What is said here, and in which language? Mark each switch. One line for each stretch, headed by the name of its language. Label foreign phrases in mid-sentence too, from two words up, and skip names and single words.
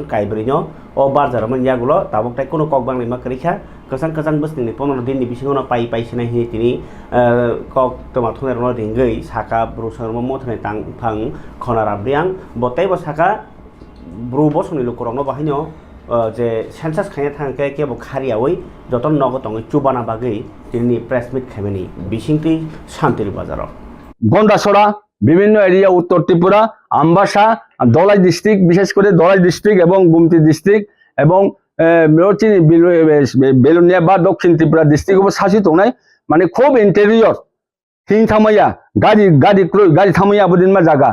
Kok Borok: काइब्रिनो ओ बारजारमन यागुलो ताबक ताई कोनो ककबांनि माकरिखा कसां कसां बोसनिनि 15 दिननि बिसिङावनो पाइसिनाय हि तिनि कक तमाथुनेरनो रिंगै साका ब्रु सांग्रामा मथानि तांफां खनाराब्रियां बताइबो साका ब्रु बसंनि लुकरंनो बाहायनो जे सेन्सास खायना थांके केबो खारियावै जतन नगतङै चुबाना बागै तिनि
English: press meet
Kok Borok: खामेनि बिसिंति शान्तिरि बाजाराव
Bangla: গন্ডাছড়া বিভিন্ন এরিয়া উত্তর ত্রিপুরা আমবাসা দলাই ডিস্ট্রিক্ট বিশেষ করে দলাই ডিস্ট্রিক্ট এবং গুমতি ডিস্ট্রিক্ট এবং বেলুনিয়া বা দক্ষিণ ত্রিপুরা ডিস্ট্রিক্ট শাসিত নাই মানে খুব ইন্টেরিয়র হিং থামাইয়া গাড়ি থামাইয়া আবদিন জায়গা